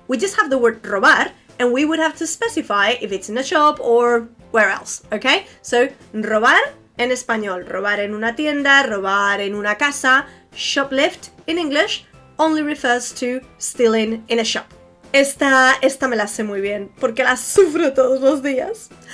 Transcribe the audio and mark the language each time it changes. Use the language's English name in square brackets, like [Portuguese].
[English] We just have the word robar, and we would have to specify if it's in a shop or where else, okay? [Spanish] So, robar en español, robar en una tienda, robar en una casa. [English] Shoplift in English only refers to stealing in a shop. [Spanish] Esta me la sé muy bien, porque la sufro todos los días.